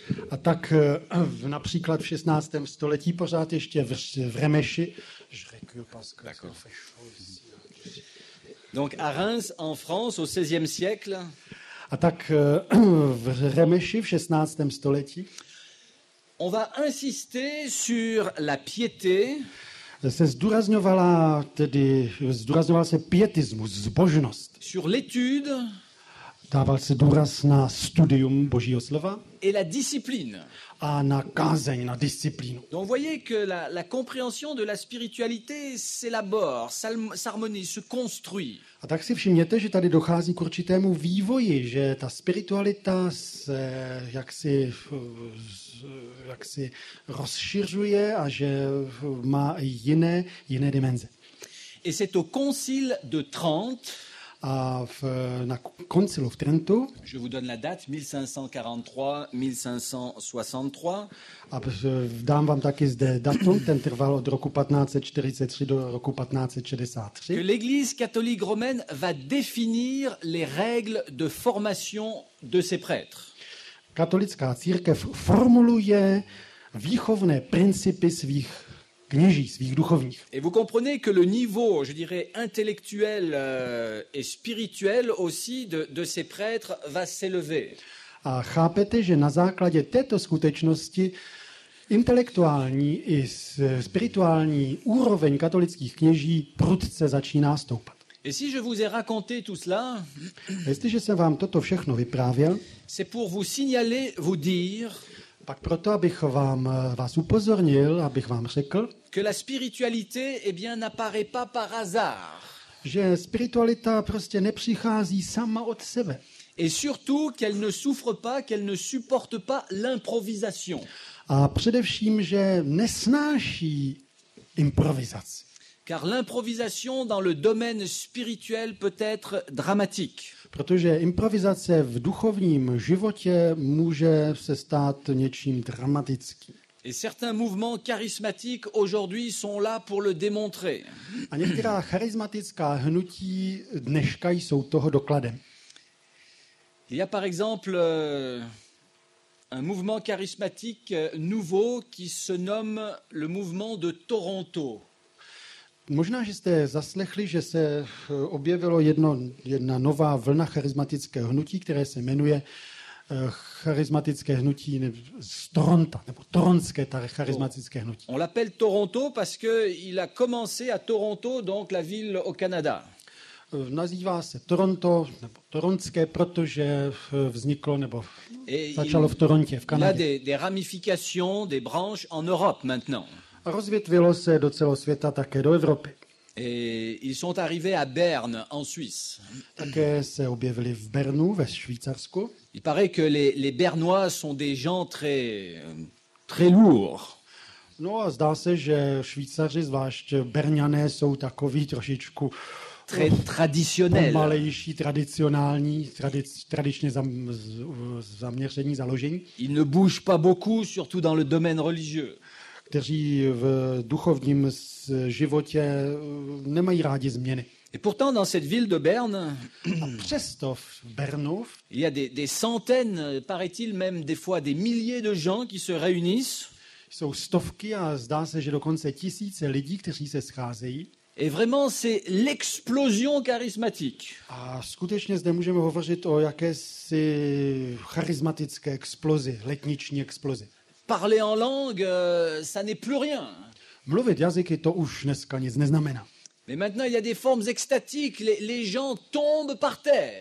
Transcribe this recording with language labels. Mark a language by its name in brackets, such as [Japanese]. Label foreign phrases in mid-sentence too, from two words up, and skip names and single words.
[Czech] A tak například v 16. století pořád ještě v Remeši, [French] donc à Reims, en France, au XVIe siècle, [Czech] a tak v Remeši v 16. století [French] on va insister sur la piété, [Czech] se zdůrazňoval se pietismus, zbožnost. [French] sur l'étude [Czech] Dával se důraz na studium Božího slova [French] et la discipline. [Czech] a na kázeň, na disciplínu. [French] Donc vous voyez que la compréhension de la spiritualité s'élabore, s'harmonise, se construit. [Czech] A tak si všimněte, že tady dochází k určitému vývoji, že ta spiritualita se jaksi rozšiřuje a že má i jiné dimenze. [French] Et c'est au concile de Trente, [Czech] A na koncilu v Trentu, [French] je vous donne la date, 1543-1563, [Czech] a dám vám taky zde datum, ten trval od roku 1543 do roku 1563, [French] que l'Église catholique romaine va définir les règles de formation de ses prêtres. [Czech] Katolická církev formuluje výchovné principy svých kněží, svých duchovních. [French] Et vous comprenez que le niveau, je dirais, intellectuel et spirituel aussi de ces prêtres va s'élever. [Czech] A chápete, že na základě této skutečnosti intelektuální i spirituální úroveň katolických kněží prudce začíná stoupat. [French] Et si je vous ai raconté tout cela, [Czech] A jestliže jsem vám toto všechno vyprávěl, [French] c'est pour vous signaler, vous dire [Czech] Pak proto, abych vás upozornil, abych vám řekl, [French] que la spiritualité, eh bien, n'apparaît pas par hasard. [Czech] že spiritualita prostě nepřichází sama od sebe. [French] Et surtout qu'elle ne souffre pas, qu'elle ne supporte pas l'improvisation. [Czech] A především, že nesnáší improvizaci. [French] Car l'improvisation dans le domaine spirituel peut être dramatique. [Czech] Protože improvizace v duchovním životě může se stát něčím dramatickým. [French] Et certains mouvements charismatiques aujourd'hui sont là pour le démontrer. [Czech] A některá charismatická hnutí dneška jsou toho dokladem. [French] Il y a par exemple un mouvement charismatique nouveau qui se nomme le mouvement de Toronto. [Czech] Možná, že jste zaslechli, že se objevilo jedna nová vlna charismatického hnutí, které se jmenuje charismatické hnutí z Toronto, nebo toronské charismatické hnutí. [French] On l'appelle Toronto parce qu'il a commencé à Toronto, donc la ville au Canada. [Czech] Nazývá se Toronto, nebo toronské, protože vzniklo, nebo začalo v Torontě, v [French] Il a [Czech] Kanadě. [French] des ramifications, des branches en Europe maintenant. [Czech] A rozvětvilo se do celého světa také do Evropy. [French] Et ils sont arrivés à Berne, en Suisse. [Czech] Také se objevili v Bernu, ve Švýcarsku. [French] Il paraît que les Bernois sont des gens très lourds. [Czech] No a zdá se, že Švýcaři, zvlášť Berňané, jsou takový trošičku [French] Très traditionnels. [Czech] pomalejší, tradicionální, tradičně zaměření, založení, [French] Ils ne bougent pas beaucoup, surtout dans le domaine religieux. [Czech] kteří v duchovním životě nemají rádi změny. [French] Et pourtant, dans cette ville de Berne, [Czech] A přesto v Bernu [French] il y a des centaines, paraît-il même des fois des milliers de gens qui se réunissent. [Czech] jsou stovky a zdá se, že dokonce tisíce lidí, kteří se scházejí. [French] Et vraiment, c'est l'explosion charismatique. [Czech] A skutečně zde můžeme hovořit o jakési charismatické explozi, letniční explozi. [French] Parler en langue, ça n'est plus rien. [Czech] Mluvit jazyky to už dneska nic neznamená. [French] Mais maintenant, il y a des formes extatiques. Les gens tombent par terre.